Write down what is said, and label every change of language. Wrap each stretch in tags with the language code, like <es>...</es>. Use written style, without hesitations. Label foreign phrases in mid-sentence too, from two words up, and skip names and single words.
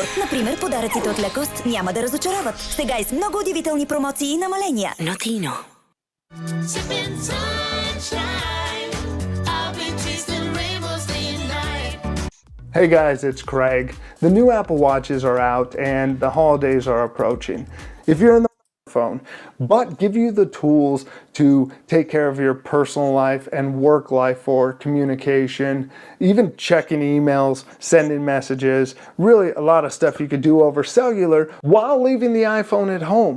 <bg>Например, подаръците от лекост няма да разочароват. Сега и с много удивителни промоции и намаления. Notino.</bg> <en>Hey guys, it's Craig. The new Apple Watches are out and the holidays are approaching. If you're in the phone, but give you the tools to take care of your personal life and work life for communication, even checking emails, sending messages, really a lot of stuff you could do over cellular while leaving the iPhone at home.</en>